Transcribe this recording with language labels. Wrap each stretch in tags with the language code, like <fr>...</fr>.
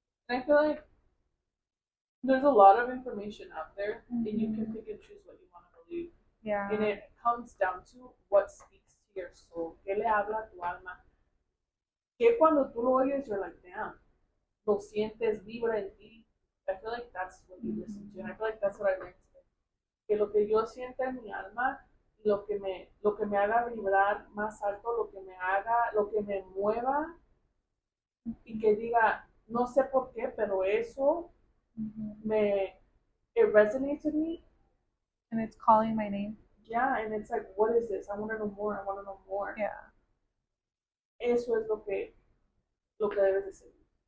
<en>I feel like there's a lot of information out there, and you can pick and choose what you want to believe. Yeah. And it comes down to what speaks to your soul.</en> <es>¿Qué le habla a tu alma? Que cuando tú lo oyes,</es> <en>you're like, damn,</en> <es>lo sientes, vibra en ti.</es> <en>I feel like that's what you listen to, and I feel like that's what I learned today.</en> <es>Que lo que yo sienta en mi alma, lo que me haga vibrar más alto, lo que me mueva, y que diga, no sé por qué, pero eso</es> <en>it resonates with me. And it's calling my name. Yeah, and it's like, what is this? I want to know more. I want to know more. Yeah.</en> <es>Eso es lo que debes de seguir.</es>